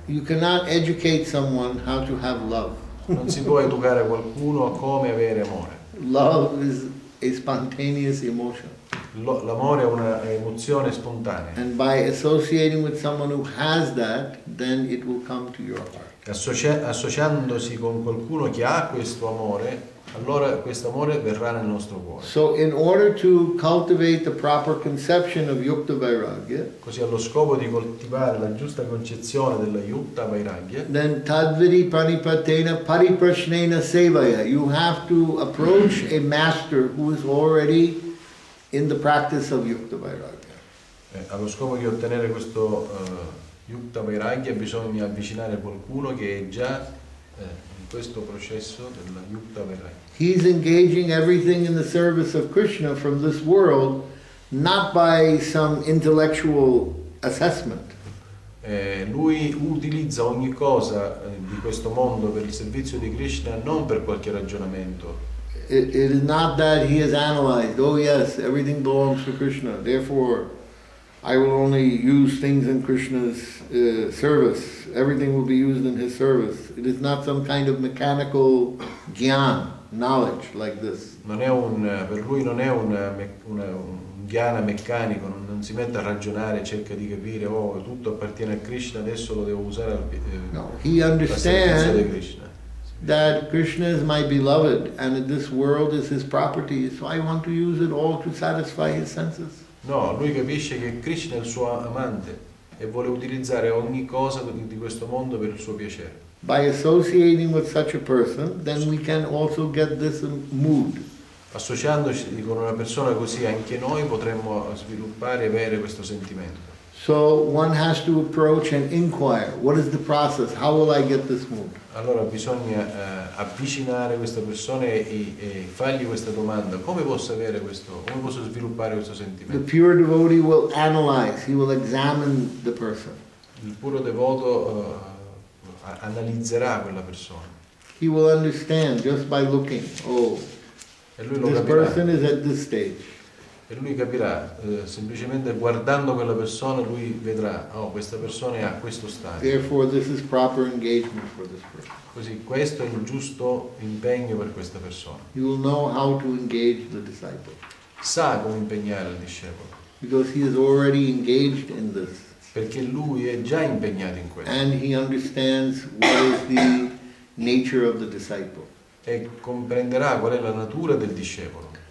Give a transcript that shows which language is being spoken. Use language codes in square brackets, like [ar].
[en] You cannot educate someone how to have love. [it] Non si può educare qualcuno a come avere amore. [en] Love is a spontaneous emotion. [it] L'amore è una emozione spontanea. [en] And by associating with someone who has that, then it will come to your heart. [it] Associandosi con qualcuno che ha questo amore, allora questo amore verrà nel nostro cuore. [en] So in order to cultivate the proper conception of yukta vairagya, [it] Così allo scopo di coltivare la giusta concezione della yukta vairagya, [en] then [sa] tadvidi pranipatena pariprashnena sevaya, [en] you have to approach a master who is already in the practice of yukta vairagya. [it] allo scopo di ottenere questo yukta vairagya bisogna avvicinare qualcuno che è già in questo processo della yukta vairagya. [en] He's engaging everything in the service of Krishna from this world, not by some intellectual assessment. [it] Lui utilizza ogni cosa di questo mondo per il servizio di Krishna non per qualche ragionamento. [en] It is not that he has analyzed, oh yes, everything belongs to Krishna, therefore I will only use things in Krishna's service, everything will be used in his service. It is not some kind of mechanical gyan, knowledge like this. [it] Per lui non è un jnana meccanico, non si mette a ragionare, cerca di capire, oh, tutto appartiene a Krishna, adesso lo devo usare [en] No, he [it] al servizio di [en] understands [it] Krishna. [en] that Krishna is my beloved and this world is his property, so I want to use it all to satisfy his senses. [it] No, lui capisce che Krishna è il suo amante e vuole utilizzare ogni cosa di questo mondo per il suo piacere. [en] By associating with such a person, then we can also get this mood. [it] Associandoci con una persona così anche noi potremmo sviluppare e avere questo sentimento. [en] So one has to approach and inquire, what is the process? How will I get this mood? [it] Allora bisogna avvicinare questa persona e fargli questa domanda: come posso avere questo, come posso sviluppare questo [en] The [it] sentimento? [en] pure devotee will analyze, he will examine the person. [it] Il puro devoto analizzerà quella persona [en] He will understand just by looking, oh, [it] e lui lo [en] this [it] capirà. [en] person is at this stage. [it] E lui capirà, semplicemente guardando quella persona lui vedrà, oh, questa persona è a questo stadio. [en] Therefore, this is proper engagement for this person. [it] Così questo è il giusto impegno per questa persona. [en] He will know how to engage the disciple [it] Sa come impegnare il discepolo, [en] because he is already engaged in this. [it] perché lui è già impegnato in questo [en] And he understands what is the nature of the disciple. [it] e comprenderà qual è la natura del discepolo.